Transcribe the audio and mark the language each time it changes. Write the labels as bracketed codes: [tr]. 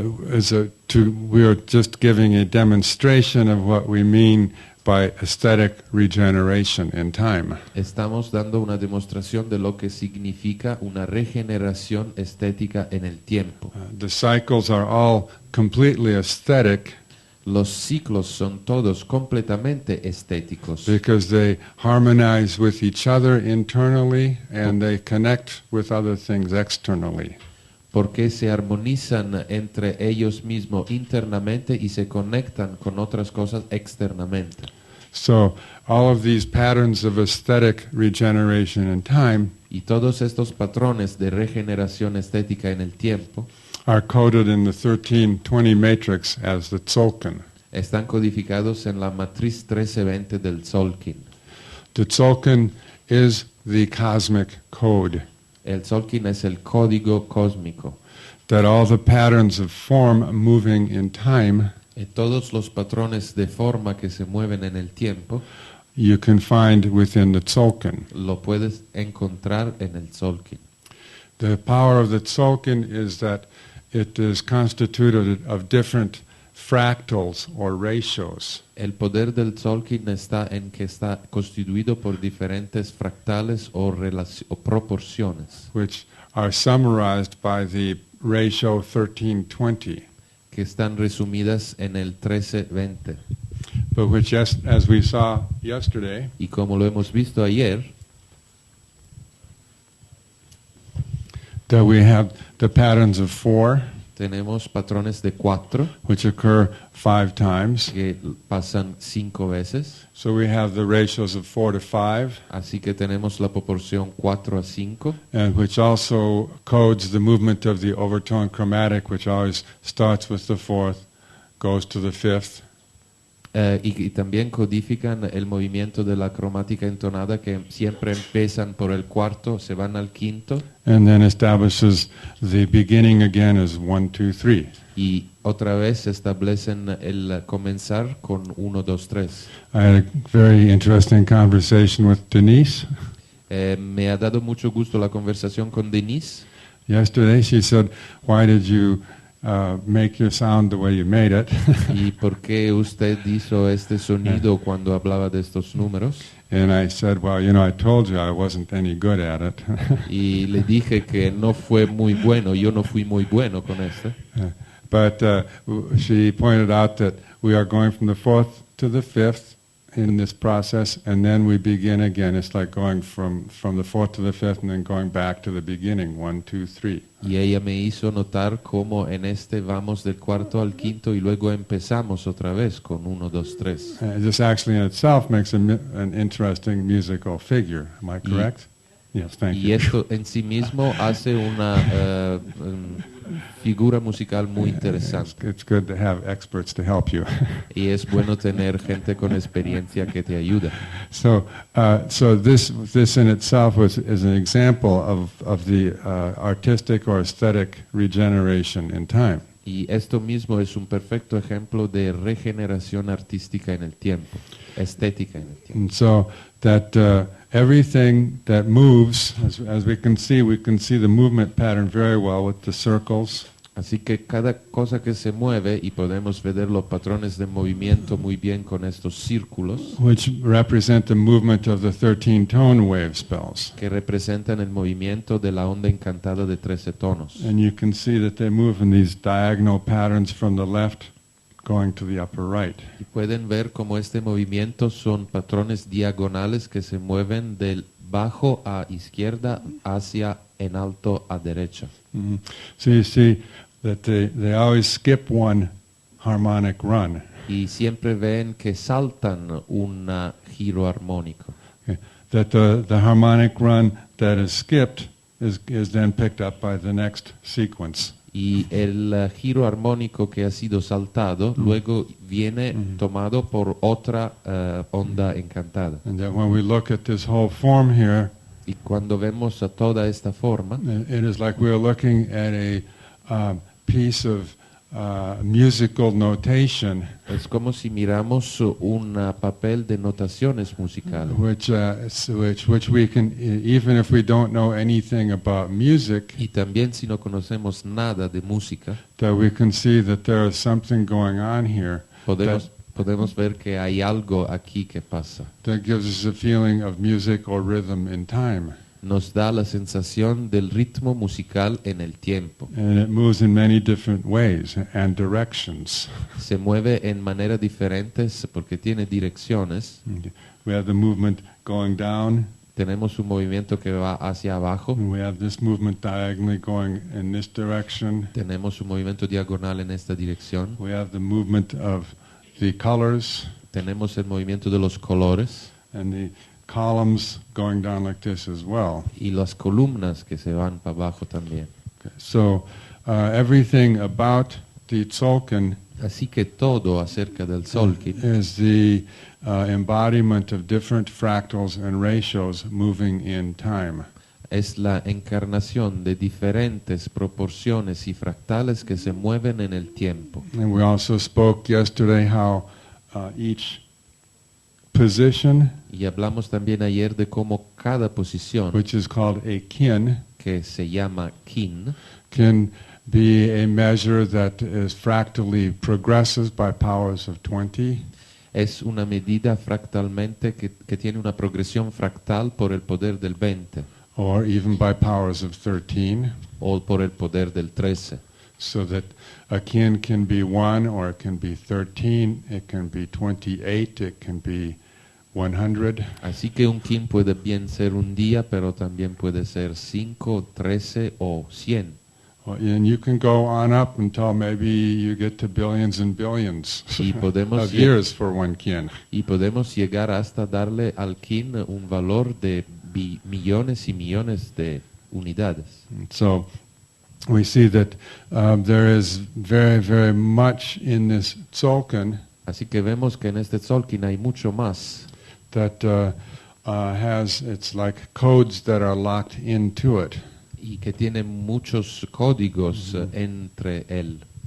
[en] We are just giving a demonstration of what we mean by aesthetic regeneration in time. [es] Estamos dando una demostración de lo que significa una regeneración estética en el tiempo. [en] The cycles are all completely aesthetic. [es] Los ciclos son todos completamente estéticos. [en] Because they harmonize with each other internally and they connect with other things externally. [es] Porque se armonizan entre ellos mismos internamente y se conectan con otras cosas externamente. [en] So, all of these patterns of aesthetic regeneration in time [es] y todos estos patrones de regeneración estética en el tiempo [en] are coded in the 1320 matrix as the Tzolk'in. [es] Están codificados en la matriz 1320 del Tzolk'in. [en] The Tzolk'in is the cosmic code. [es] El Tzolk'in es el código cósmico. [en] That all the patterns of form moving in time, [es] y todos los patrones de forma que se mueven en el tiempo, [en] you can find within the Tzolk'in. [es] Lo puedes encontrar en el Tzolk'in. [en] The power of the Tzolk'in is that it is constituted of different fractals or ratios. [es] El poder del Tzolk'in está en que está constituido por diferentes fractales o proporciones. [en] Which are summarized by the ratio 1320. [es] Que están resumidas en el 1320. [en] But which, as we saw yesterday, [es] y como lo hemos visto ayer, [en] that we have the patterns of 4. [es] Tenemos patrones de 4, [en] which occur 5 times. [es] Que pasan 5 veces. [en] So we have the ratios of 4 to 5. [es] Así que tenemos la proporción 4 a 5. [en] And which also codes the movement of the overtone chromatic, which always starts with the 4th, goes to the 5th. [es] Y también codifican el movimiento de la cromática entonada que siempre empiezan por el 4, se van al 5. [en] And then establishes the beginning again as 1, 2, 3. [es] Y otra vez establecen el comenzar con 1, 2, 3. [en] I had a very interesting conversation with Denise. [es] Me ha dado mucho gusto la conversación con Denise. [en] Yesterday she said, "Why did you make your sound the way you made it?" [es] ¿Y por qué usted hizo este sonido cuando hablaba de estos números? [en] And I said, "Well, you know, I told you I wasn't any good at it." [es] Y le dije que no fue muy bueno, yo no fui muy bueno con esto. [en] But she pointed out that we are going from the 4th to the 5th in this process, and then we begin again. It's like going from the 4th to the 5th and then going back to the beginning, 1, 2, 3. [es] Y ella me hizo notar cómo en este vamos del 4 al 5 y luego empezamos otra vez con 1, 2, 3. [en] This actually in itself makes an interesting musical figure. Am I correct? Yes, thank you. [es] Y esto en sí mismo hace una figura musical muy interesante. [en] It's good to have experts to help you. [es] Y es bueno tener gente con experiencia que te ayuda. [en] So this in itself is an example of the artistic or aesthetic regeneration in time. [es] Y esto mismo es un perfecto ejemplo de regeneración artística en el tiempo, estética en el tiempo. [en] And so that everything that moves, as we can see the movement pattern very well with the circles. [es] Así que cada cosa que se mueve, y podemos ver los patrones de movimiento muy bien con estos círculos, [en] Which represent the movement of the 13 tone wave spells. [es] que representan el movimiento de la onda encantada de 13 tonos. [en] And you can see that they move in these diagonal patterns from the left going to the upper right. [es] Y pueden ver cómo este movimiento son patrones diagonales que se mueven del bajo a izquierda hacia en alto a derecha. [en] So you see that they always skip one harmonic run. [es] Y siempre ven que saltan un giro armónico. [en] Okay. That the harmonic run that is skipped is then picked up by the next sequence. [es] Y el giro armónico que ha sido saltado luego viene tomado por otra onda encantada. [en] And that when we look at this whole form here, [es] Y cuando vemos a toda esta forma, [en] it is like we're looking at a piece of musical notation, [es] es como si miramos un papel de notaciones musicales, [en] which we can, even if we don't know anything about music, [es] y también si no conocemos nada de música, [en] that we can see that there is something going on here [es] podemos ver que hay algo aquí que pasa. [en] that gives us a feeling of music or rhythm in time. [es] Nos da la sensación del ritmo musical en el tiempo. [en] And it moves in many different ways and directions. [es] Se mueve en maneras diferentes porque tiene direcciones. [en] We have the movement going down, [es] Tenemos un movimiento que va hacia abajo. [en] and we have this movement diagonally going in this direction. [es] Tenemos un movimiento diagonal en esta dirección. [en] We have the movement of the colors [es] Tenemos el movimiento de los colores [en] and the columns going down like this as well. [es] y las columnas que se van para abajo también. [en] Okay. So everything about the Tzolk'in [es] Así que todo acerca del Tzolk'in [en] is the embodiment of different fractals and ratios moving in time. [es] es la encarnación de diferentes proporciones y fractales que se mueven en el tiempo. [en] And we also spoke yesterday how each position, [es] Y hablamos también ayer de cómo cada posición, [en] which is called a kin, [es] que se llama kin, [en] can be a measure that is fractally progresses by powers of 20. [es] es una medida fractalmente que tiene una progresión fractal por el poder del 20 [en] Or even by powers of 13, [es] o por el poder del 13. [en] so that a kin can be 1, or it can be 13, it can be 28, it can be 100. [es] Así que un kin puede bien ser un día, pero también puede ser 5, 13 o 100. [en] And you can go on up until maybe you get to billions and billions [es] Y podemos, [en] of years for one kin. [es] y podemos llegar hasta darle al kin un valor de millones y millones de unidades. [en] So we see that there is very, very much in this Tzolk'in [es] Así que vemos que en este Tzolk'in hay mucho más [en] that has, it's like codes that are locked into it. [es] y que tiene muchos códigos entre él.